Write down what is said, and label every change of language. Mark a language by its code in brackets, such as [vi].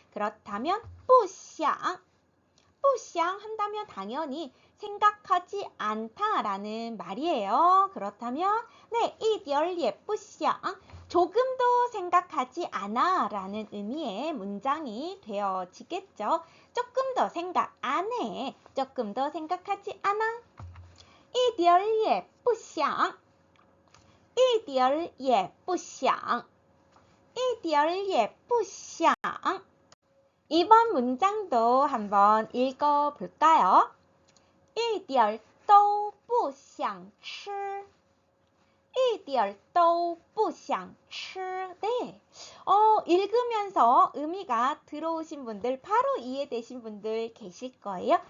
[ko] 그렇다면 [zh] 不想 [ko] 한다면 당연히 생각하지 않다 라는 말이에요. 그렇다면 네, [zh] 一点儿也不想 [ko] 조금도 생각하지 않아 라는 의미의 문장이 되어지겠죠. 조금 더 생각 안 해. 조금 더 생각하지 않아. [zh] 一点儿也不想. 一点儿也不想. 一点儿也不想. [ko] 이번 문장도 한번 읽어볼까요? [zh] 一点儿都不想吃. 一点儿都不想吃.네. [ko] 읽으면서 의미가 들어오신 분들, 바로 이해되신 분들 계실 거예요.